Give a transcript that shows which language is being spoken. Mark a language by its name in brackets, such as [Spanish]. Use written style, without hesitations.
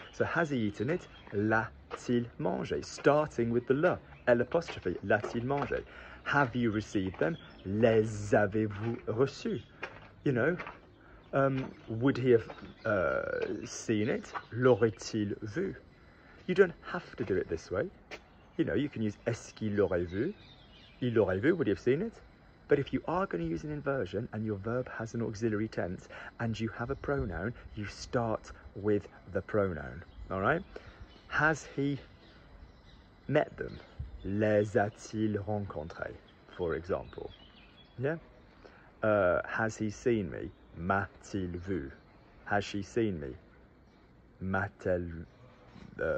[English] So has he eaten it? [French] L'a-t-il mangé? [English] Starting with the le, L apostrophe, [French] l'a-t-il mangé? [English] Have you received them? [French] Les avez-vous reçus? [English] You know, would he have seen it? [French] L'aurait-il vu? [English] You don't have to do it this way. You know, you can use [French] est-ce qu'il l'aurait vu? Il l'aurait vu, [English] would he have seen it? But if you are going to use an inversion and your verb has an auxiliary tense and you have a pronoun, you start with the pronoun, all right? Has he met them? [French] Les a-t-il rencontrés, [English] for example? Yeah? Has he seen me? [French] M'a-t-il vu? [English] Has she seen me? [French] M'a-t-elle vu? [English] Not as common as [French] elle m'a vu or est-ce qu'elle m'a vu?